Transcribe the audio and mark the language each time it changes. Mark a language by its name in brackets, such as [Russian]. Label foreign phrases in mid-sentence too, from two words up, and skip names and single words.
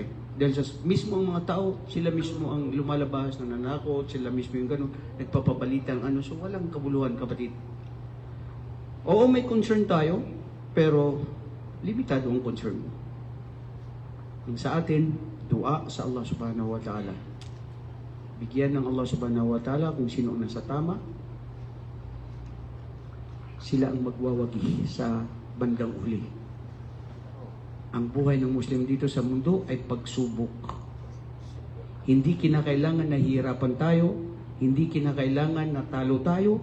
[Filipino] Dahil sa mismo ang mga tao, sila mismo ang lumalabas na nanakot, sila mismo yung gano'n, nagpapabalita ng ano. So walang kabuluhan, kapatid. Oo, may concern tayo, pero limitado ang concern mo. Ang sa atin, dua sa Allah [Arabic] سبحانه وتعالى. [Filipino] Bigyan ng Allah [Arabic] سبحانه وتعالى [Filipino] kung sino ang nasa tama. Sila ang magwawagi sa bandang uli. Ang buhay ng Muslim dito sa mundo ay pagsubok. Hindi kinakailangan na hihirapan tayo, hindi kinakailangan na talo tayo.